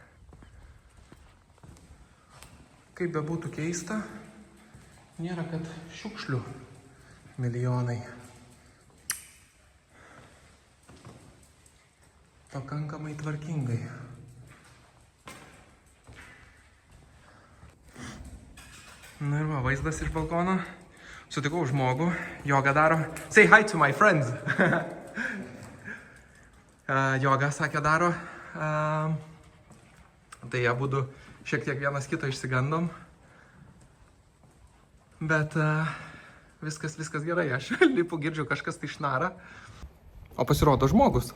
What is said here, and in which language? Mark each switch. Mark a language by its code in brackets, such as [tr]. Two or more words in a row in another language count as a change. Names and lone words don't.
[lt] Kaip bebūtų keista, nėra kad šiukšlių milijonai. Pakankamai tvarkingai. Na ir va, vaizdas iš balkono. Sutikau žmogų, jogą daro. [en] Say hi to my friends. [lt] Jogą, sakė, daro. Tai abudu šiek tiek vienas kito išsigandom. Bet viskas gerai. Aš lipu, girdžiu, kažkas tai šnara. O pasirodo žmogus.